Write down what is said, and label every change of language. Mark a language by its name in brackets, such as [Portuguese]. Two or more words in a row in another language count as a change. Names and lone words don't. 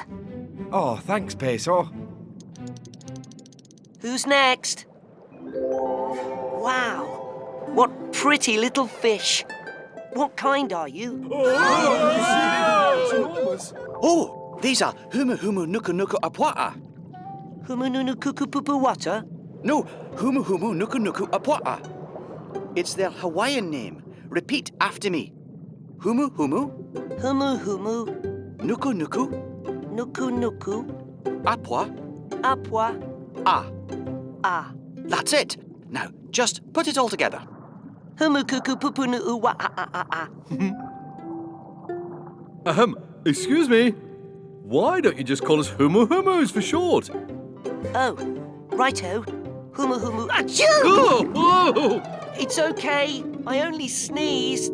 [English] Oh, thanks, Peso. Who's next? Wow, what pretty little fish. What kind are you? Oh, these are Humu Humu Nuku Nuku Apwata. Humununu kukupupu wata? No, Humu Humu Nuku Nuku Apwata. It's their Hawaiian name. Repeat after me. Humu Humu Humu humu, Nuku Nuku nuku nuku, Apwa apwa, Ah. ah. That's it. Now, just put it all together. Humu kukupupu nu wa ah. Excuse me. Why don't you just call us Humu Humus for short? Oh, righto. Humu humu, achoo! Oh, oh. It's okay, I only sneezed.